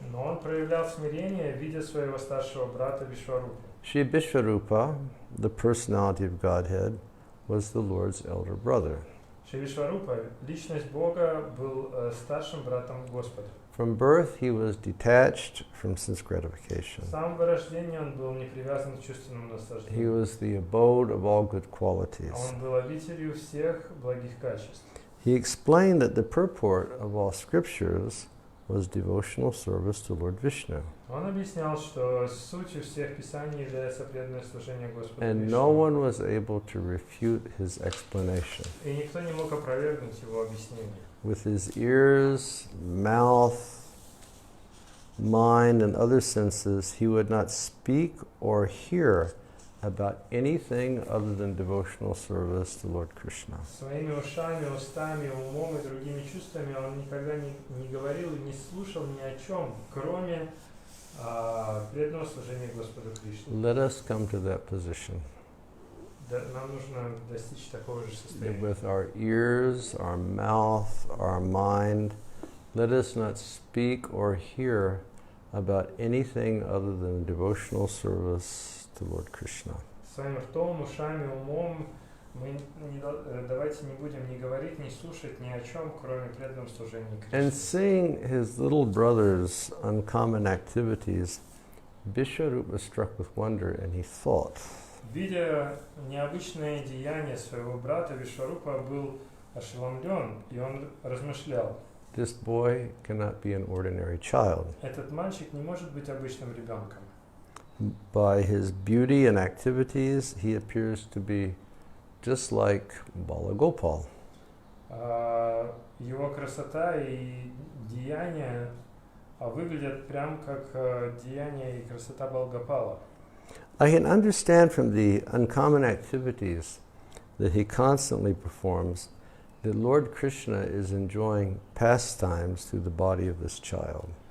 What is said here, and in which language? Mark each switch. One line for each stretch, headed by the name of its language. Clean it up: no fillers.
Russian: Но он проявлял смирение, видя своего старшего брата Вишварупу.
English: Shri Vishwarupa, the personality of Godhead, was the Lord's elder brother.
Russian: Шри Вишварупа, личность Бога, был старшим братом Господа.
English: From birth, he was detached from sense gratification.
Russian: С самого рождения он был не привязан к чувственному наслаждению.
English: was the abode of all good qualities.
Russian: Он был обителью всех благих качеств.
English: He explained that the purport of all scriptures was devotional service to Lord Vishnu.
Russian: Он объяснял, что сутью всех писаний является преданное служение Господу
English: And
Russian: Вишну.
English: no one was able to refute his explanation.
Russian: И никто не мог опровергнуть его объяснение.
English: With his ears, mouth, mind, and other senses, he would not speak or hear about anything other than devotional service to Lord Krishna.
Russian: Своими ушами, устами, умом и другими чувствами он никогда не говорил и не слушал ни о чем, кроме преданного служения Господу Кришне.
English: Let us come to that position.
Russian: Нам нужно достичь такого же состояния.
English: With our ears, our mouth, our mind, let us not speak or hear about anything other than devotional service to Lord Krishna.
Russian: Своим ртом, ушами, умом мы давайте не будем ни говорить, ни слушать ни о чем, кроме преданного служения
English: And seeing his little brother's uncommon activities, Vishwarupa was struck with wonder and he thought,
Russian: Видя необычное деяние своего брата, Вишварупа был ошеломлен, и он размышлял.
English: this boy cannot be an ordinary child.
Russian: Этот мальчик не может быть обычным ребенком.
English: By his beauty and activities, he appears to be just like Balagopal.
Russian: Его красота и деяния выглядят прям как деяния и красота Балгопала.
English: I can understand from the uncommon activities that he constantly performs, that Lord Krishna is enjoying pastimes through the body of this child.